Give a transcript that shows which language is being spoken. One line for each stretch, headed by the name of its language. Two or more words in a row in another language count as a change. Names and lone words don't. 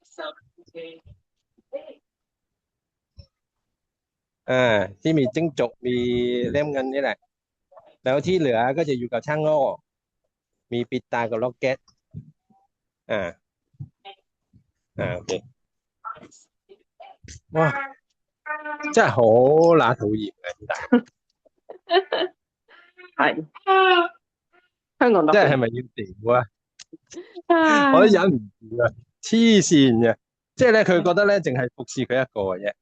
Thai: อ่าที่มีจิ้งจกมีเล่มเงินนี่แหละแล้วที่เหลือก็จะอยู่กับช่างโง่มีปิดตากับล็อกเก็ตอ่าโอเค
Cantonese: 哇真係好乸討厭嘅，係香港特即係係別。咪要屌啊？我都唉，忍唔住啊！黐線嘅，即係咧，佢覺得咧，淨係服侍佢一個嘅啫。